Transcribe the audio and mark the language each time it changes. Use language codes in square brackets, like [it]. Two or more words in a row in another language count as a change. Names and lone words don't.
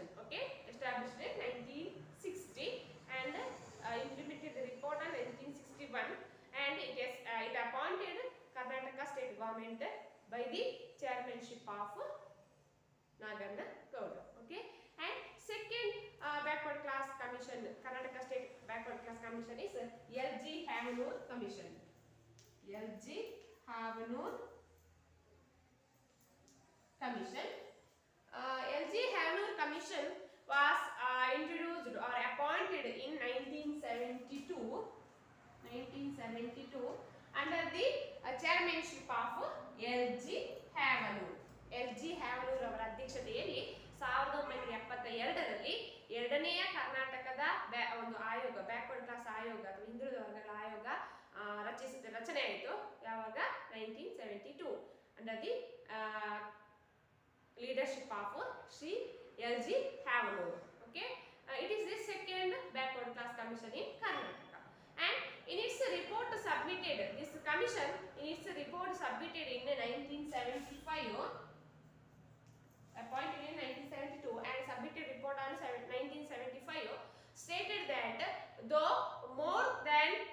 [en] Okay, established in 1960 and implemented the report on 1961, and it appointed Karnataka state government by the chairmanship of Naganagowda. Okay, and second backward class commission, Karnataka state backward class commission is L.G. Havanur Commission. L.G. Havanur Commission. L.G. Havanur Commission was introduced or appointed in 1972 under the chairmanship of L.G. Havanur. L.G. [kn] Havanur ಅವರ ಅಧ್ಯಕ್ಷತೆಯಲ್ಲಿ 1972ರಲ್ಲಿ ಎರಡನೆಯ ಕರ್ನಾಟಕದ ಒಂದು ಆಯೋಗ, [en] backward class [kn] ಆಯೋಗ ಅಥವಾ ಹಿಂದುಳಿದ ವರ್ಗಗಳ ಆಯೋಗ ರಚನೆ ಆಯಿತು. [en] ಯಾವಾಗ? 1972 under the leadership of Sri L.G. Havanur. Okay, it is the second backward class commission in Karnataka, and in its report submitted, this commission in its report submitted in 1975, appointed in 1972 and submitted report on 1975, stated that though more than